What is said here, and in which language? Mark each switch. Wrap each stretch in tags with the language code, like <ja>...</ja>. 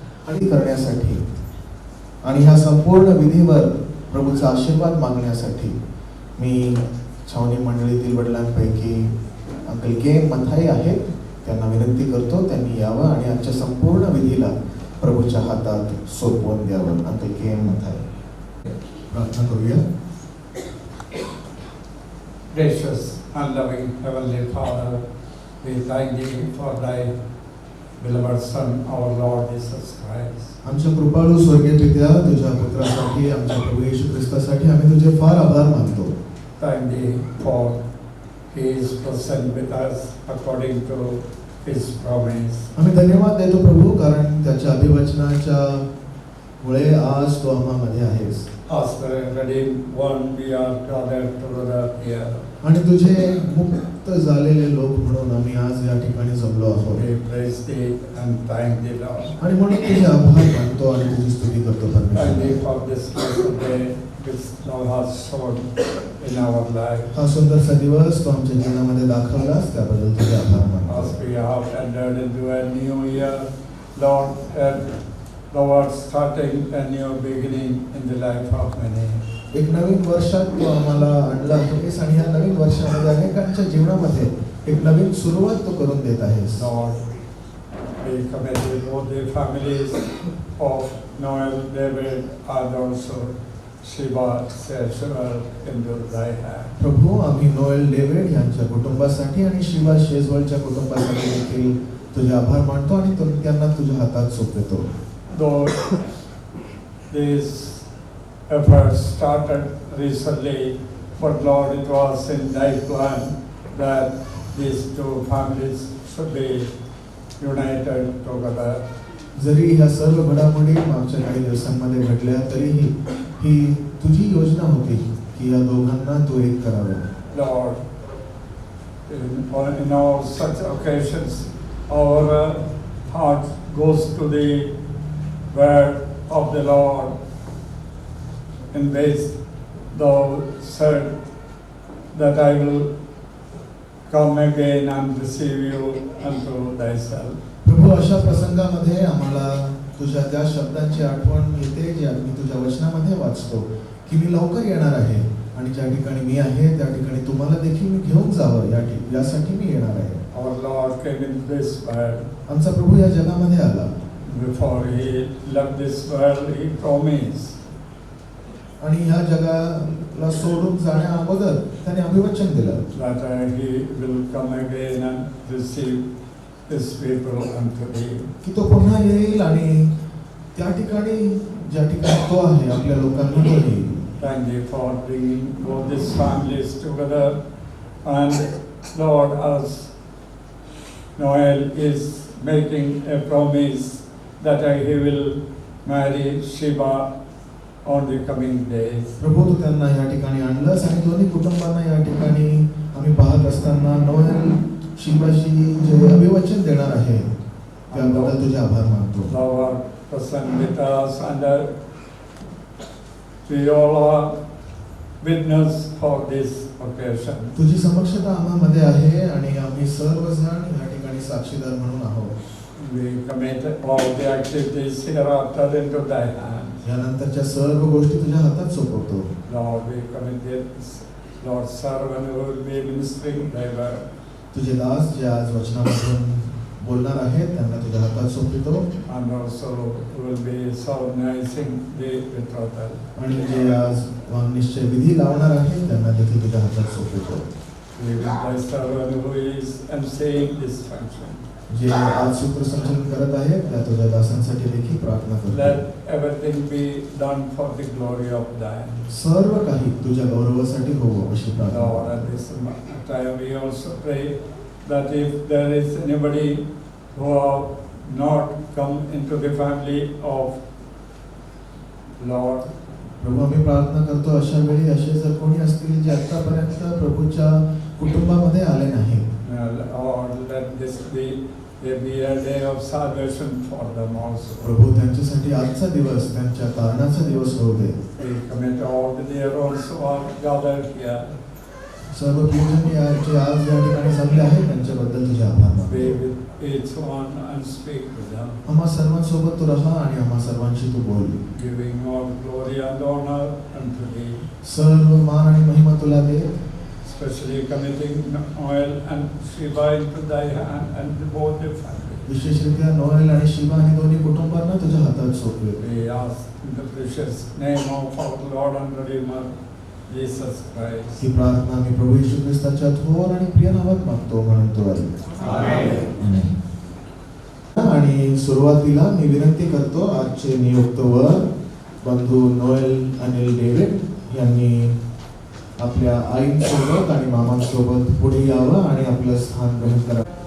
<mr>आणि करण्यासाठी आणि ह्या संपूर्ण विधीवर प्रभूचा आशीर्वाद मागण्यासाठी मी छावणी मंडळीतील वडिलांपैकी अंकल के मथाई आहेत, त्यांना विनंती करतो त्यांनी यावं आणि आजच्या संपूर्ण विधीला प्रभूच्या हातात सोपवून द्यावं. अंकल के मथाई, प्रार्थना करूया.</mr> <en>Gracious and loving Heavenly Father, We thank thee for thy beloved Son, our Lord Jesus Christ.</en> <mr>आमच्या कृपाळू स्वर्गीय पित्या तुझ्या पुत्रासाठी आमच्या प्रभू येशू ख्रिस्तासाठी आम्ही तुझे फार आभार मानतो.</mr> <en>Thank thee for he is present with us according to his promise.</en> <mr>आम्ही धन्यवाद देतो प्रभू कारण त्याच्या अभिवचनाच्या मुळे आज तू आम्हामध्ये आहेस.</mr> <en>As the redeemed one, we are gathered together here.</en> <mr>आणि तुझे मुक्त झालेले लोक म्हणून आम्ही आज या ठिकाणी जमलो आहोत.</mr> <en>We praise thee and thank thee, Lord.</en> <mr>आणि म्हणून तुझे आभार मानतो आणि तुझी स्तुती करतो</mr> <en>Thank</en> <mr>परमेश्वर.</mr> <en>thee for this blessed day which thou hast shown in our life.</en> <mr>हा सुंदरसा दिवस तू आमच्या जीवनामध्ये दाखवलास त्याबद्दल तुझे आभार मानतो.</mr> <en>As we have entered into a new year, Lord, and thou art starting a new beginning in the life of many.</en> <mr>एक नवीन वर्षात तू आम्हाला आणला आहेस आणि या नवीन वर्षामध्ये अनेकांच्या जीवनामध्ये एक नवीन सुरुवात तू करून देत आहेस.</mr> <en>Lord, we commit both the families of Noel, David, and also Shiva Seshwar into thy hand.</en> <mr>प्रभू आम्ही नोएल डेव्हिड यांच्या कुटुंबासाठी आणि शिवा शेजवळच्या कुटुंबासाठी देखील तुझे आभार मानतो आणि त्यांना तुझ्या हातात सोपवतो.</mr> <en>Though these efforts started recently, but Lord, it was in thy plan that these two families should be united together.</en> <mr>जरी ह्या सर्व घडामोडी मागच्या काही दिवसांमध्ये घडल्या तरीही ही तुझी योजना होती की या दोघांना तू एक करावं.</mr> <en>Lord, in all such occasions, our heart goes to the word of the Lord, in which thou said that I will come again and receive you unto thyself.</en> <mr>प्रभू अशा प्रसंगामध्ये आम्हाला तुझ्या त्या शब्दांची आठवण येते जी आम्ही तुझ्या वचनामध्ये वाचतो की मी लवकर येणार आहे आणि ज्या ठिकाणी मी आहे त्या ठिकाणी तुम्हाला देखील मी घेऊन जावं यासाठी मी येणार आहे.</mr> <en>Our Lord came in this world.</en> <mr>आमचा प्रभू या जगामध्ये आला.</mr> <en>Before he left this world, he promised</en> <mr>आणि ह्या जगाला सोडून जाण्या अगोदर त्याने अभिवचन दिलं</mr> <en>that he will come again and receive his people unto thee.</en> <mr>की तो पुन्हा येईल आणि त्या ठिकाणी ज्या ठिकाणी तो आहे आपल्या लोकांना तो येईल.</mr> <en>Thank thee for bringing both these families together. And Lord, as Noel is making a promise that he will marry Shiva on the coming days.</en> <mr>प्रभू तू त्यांना या ठिकाणी आणलंस आणि दोन्ही कुटुंबांना या ठिकाणी आम्ही पाहत असताना नोएल शिवाशी जे अभिवचन देणार आहे त्याबद्दल तुझे आभार मानतो.</mr> <en>Thou art present with us, and we all are witness for this occasion.</en> <mr>तुझी समक्षता आम्हामध्ये आहे आणि आम्ही सर्वजण या ठिकाणी साक्षीदार म्हणून आहोत.</mr> <en>We commit all the activities hereafter into thy hands.</en> <mr>यानंतरच्या सर्व गोष्टी तुझ्या हातात सोपवतो.</mr> <en>Lord, we commit this Lord's servant who will be ministering thy word.</en> <mr>तुझे दास जे आज वचनामधून बोलणार आहेत त्यांना तुझ्या हातात सोपवितो</mr> <en>And also will be solemnizing the betrothal.</en> <mr>आणि जे आज निश्चय विधी लावणार आहेत त्यांना देखील तुझ्या हातात सोपवितो.</mr> <en>We will thy servant who is emceeing this function.</en> <mr>जे आज सूत्रसंचलन करत आहेत त्या तुझ्या दासांसाठी देखील प्रार्थना करतो.</mr> <en>Let everything be done for the glory of thine.</en> <mr>सर्व काही तुझ्या गौरवासाठी होवो अशी</mr> <en>Lord,</en> <mr>प्रार्थना.</mr> <en>at this time we also pray that if there is anybody who have not come into the family of Lord,</en> <mr>प्रभू आम्ही प्रार्थना करतो अशा वेळी असे जर कोणी असतील जे आतापर्यंत प्रभूच्या कुटुंबामध्ये आले नाही</mr> <en>Lord, let this be a day of salvation for them also.</en> <mr>प्रभू त्यांच्यासाठी आजचा दिवस त्यांच्या तारणाचा दिवस होऊ दे.</mr> <en>We commit all the dear also are gathered here.</en> <mr>सर्व प्रियजन जे आज या ठिकाणी जमले आहेत त्यांच्याबद्दल तुझे आभार मानतो.</mr> <en>Be with each one and speak with them.</en> <mr>आम्हा सर्वांसोबत तू राहा आणि आम्हा सर्वांशी तू बोल.</mr> <en>Giving all glory and honor unto thee.</en> <mr>सर्व मान आणि महिमा तुला दे.</mr> <en>Especially committing Noel and Shiva into thy hand and both the family.</en> <mr>विशेषरित्या Noel आणि शिवा आणि दोन्ही कुटुंबांना तुझ्या हातात सोपवे.</mr> <en>We ask in the precious name of our Lord and Redeemer Jesus Christ.</en> <mr>ही प्रार्थना मी प्रभू येशू ख्रिस्ताच्या थोर आणि प्रिय नावात मागतो म्हणून तो</mr> <en>Amen.</en> <mr>आणि सुरुवातीला मी विनंती करतो आजचे नियुक्त वर बंधू नोएल अनिल डेव्हिड यांनी आपल्या आईंसोबत आणि मामांसोबत पुढे यावं आणि आपलं स्थान ग्रहण करावं.</mr>